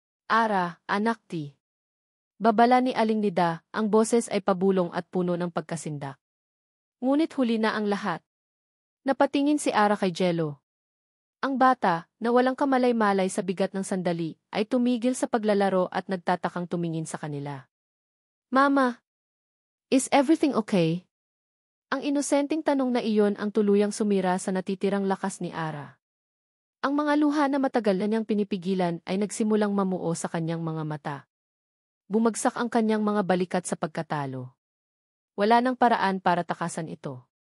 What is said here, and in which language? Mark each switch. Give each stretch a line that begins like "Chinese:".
Filipino: Ara, anak ti. Babala ni Aling Nida, ang boses ay pabulong at puno ng pagkasindak. Ngunit huli na ang lahat. Napatingin si Ara kay Jello. Ang bata, na walang kamalay-malay sa bigat ng sandali, ay tumigil sa paglalaro at nagtatakang tumingin sa kanila.
English: Mama, is everything okay?
Filipino: Ang inosenteng tanong na iyon ang tuluyang sumira sa natitirang lakas ni Ara. Ang mga luha na matagal na niyang pinipigilan ay nagsimulang mamuo sa kanyang mga mata. Bumagsak ang kanyang mga balikat sa pagkatalo. Wala nang paraan para takasan ito.